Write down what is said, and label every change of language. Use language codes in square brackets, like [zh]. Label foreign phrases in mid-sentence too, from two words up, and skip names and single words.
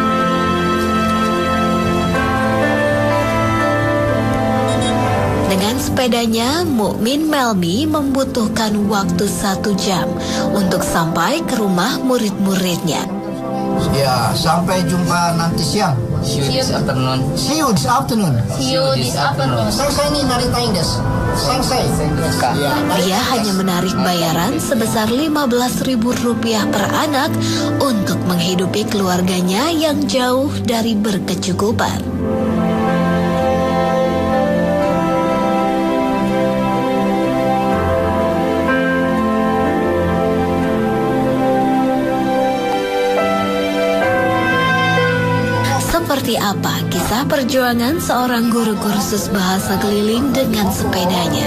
[id] Dengan sepedanya, Mukmin Melmi membutuhkan waktu 1 jam untuk sampai ke rumah murid-muridnya. Ya, sampai jumpa nanti siang. [en] See you this afternoon. See you this afternoon. See you this afternoon. [ja] 先生になりたいんです. Sensei. [id] Ya. Dia hanya menarik bayaran sebesar Rp15.000 per anak untuk menghidupi keluarganya yang jauh dari berkecukupan. Seperti apa kisah perjuangan seorang guru kursus bahasa keliling dengan sepedanya?